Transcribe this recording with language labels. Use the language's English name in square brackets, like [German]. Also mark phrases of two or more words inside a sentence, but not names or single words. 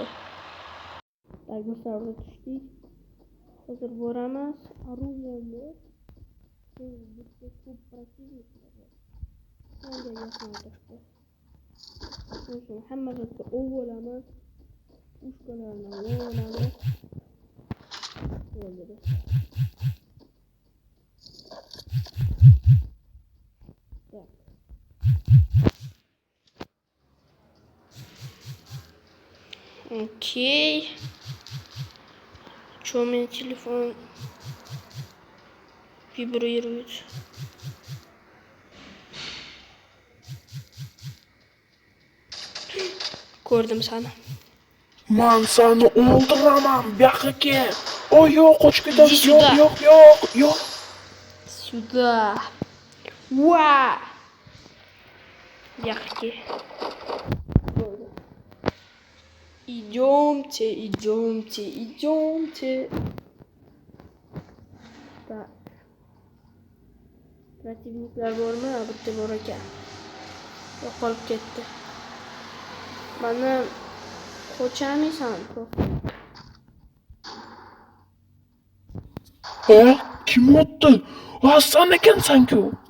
[Uzbek] Do'stlar, tushdik. Hozir boramiz. Orужиемni bitta ko'p противникlar bor. Menga yaqin turibdi. Shuni hammasiga o'g'ilamiz. Pushkalarni olamiz. Bo'ldi. [Russian] Окей. Чё у меня телефон вибрирует? [Uzbek] Ko'rdim seni. Men seni o'ldiraman, bu yoqqa kel. O yo'q, qochib ketasiz. Yo'q. [Russian] Сюда. Ва! Яхки. Идемте. Так. [Uzbek] Противникlar bormi? Bitta bor ekan. Yo'qolib ketdi. Mana qo'chamaysan. Kim otdi? Sen ekansan-ku.